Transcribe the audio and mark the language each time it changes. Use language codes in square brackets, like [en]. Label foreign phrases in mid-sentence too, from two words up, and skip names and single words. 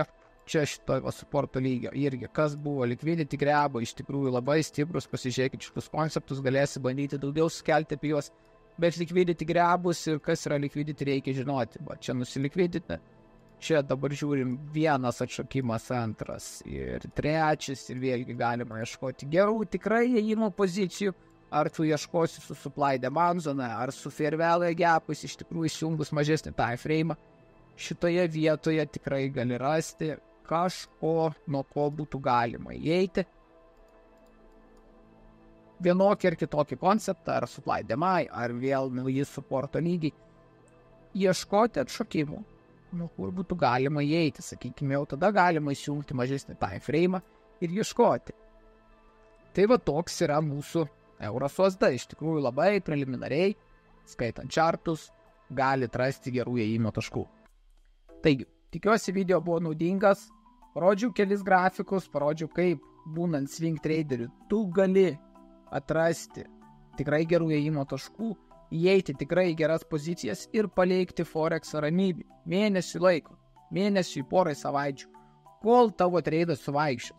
[lt] Čia šito supporto lygio irgi, kas buvo [en] liquidity grebo, [lt] iš tikrųjų labai stiprus, pasižiūrėkit šitus konceptus, galėsi bandyti daugiau skelti apie juos, bet [en] liquidity grebus [lt] ir kas yra liquidity reikia žinoti. Va, čia nusilikvidity, čia dabar žiūrim vienas atšokimas, antras ir trečias ir vėlgi galima ieškoti gerų tikrai įėjimo pozicijų, ar tu ieškosi su [en] supply demand zone, [lt] ar su [en] fair value gapais, [lt] iš tikrųjų įsijungus mažesnį [en] time frame, [lt] šitoje vietoje tikrai gali rasti kažko, nuo ko būtų galima įeiti. Vienokį ir kitokį konceptą, ar [en] supply demand, [lt] ar vėl nauji supporto lygiai. Ieškoti atšokimų, nuo kur būtų galima įeiti, sakykime, jau tada galima įsijungti mažesnį [en] time frame [lt] ir ieškoti. Tai va toks yra mūsų euras USD, iš tikrųjų labai preliminariai, skaitant chartus, gali rasti gerų įėjimo taškų. Taigi, tikiuosi video buvo naudingas, parodžiau kelis grafikus, parodžiau kaip būnant [en] swing traderiu [lt] tu gali atrasti tikrai gerų įėjimo taškų, įeiti tikrai geras pozicijas ir palikti Forex ramybį mėnesių laiko, mėnesių porai savaičių, kol tavo treidas suvaikščios.